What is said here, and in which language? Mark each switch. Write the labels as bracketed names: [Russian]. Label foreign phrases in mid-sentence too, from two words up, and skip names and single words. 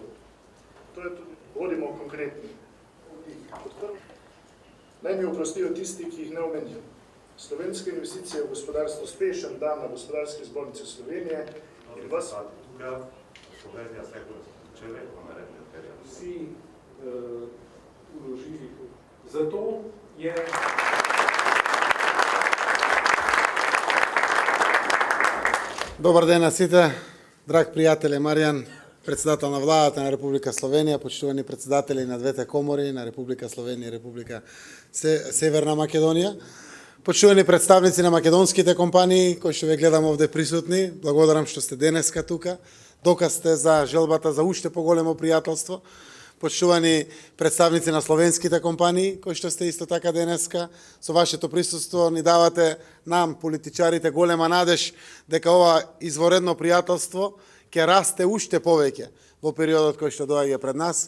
[Slovenian] To je tudi, bodimo konkretni. Naj mi oprostijo tisti, ki jih ne omenijo. Slovenske investicije v gospodarstvo, uspešen dan na Gospodarski zbornici Slovenije in vas... Slovenija se je naredila terja. Vsi vložili. Zato je... [Macedonian] Добар ден на сите, драг пријатели, Маријан, председател на владата на Република Словенија, почитувани председатели на двете комори, на Република Словенија и Република Северна Македонија, почитувани представници на македонските компании, кои што ве гледам овде присутни, благодарам што сте денеска тука, доказ сте за желбата за уште поголемо пријателство, почитувани представници на словенските компании, кои што сте исто така денеска, со вашето присуство ни давате нам, политичарите, голема надеж дека ова изворедно пријателство ќе расте уште повеќе во периодот кој што доаѓа пред нас.